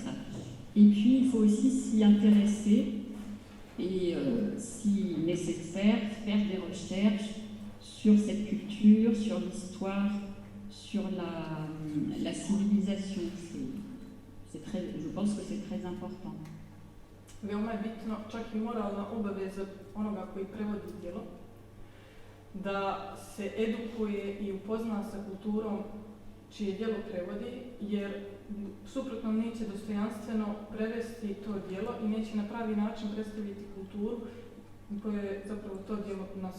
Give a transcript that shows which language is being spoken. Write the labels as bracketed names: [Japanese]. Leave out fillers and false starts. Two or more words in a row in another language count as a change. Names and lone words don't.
[French] Et puis, il faut aussi s'y intéresser et, si nécessaire, faire des recherches sur cette culture, sur l'histoire, sur la civilisation. Je pense que c'est très important. [Serbian] Veoma je bitno, čak i moralna obaveza onoga koji prevodi djelo, da se edukuje i upozna sa kulturom čije djelo prevodi, jer suprotno neće dostojanstveno prevesti to djelo i neće na pravi način predstaviti kulturu koje je zapravo to djelo nastalo.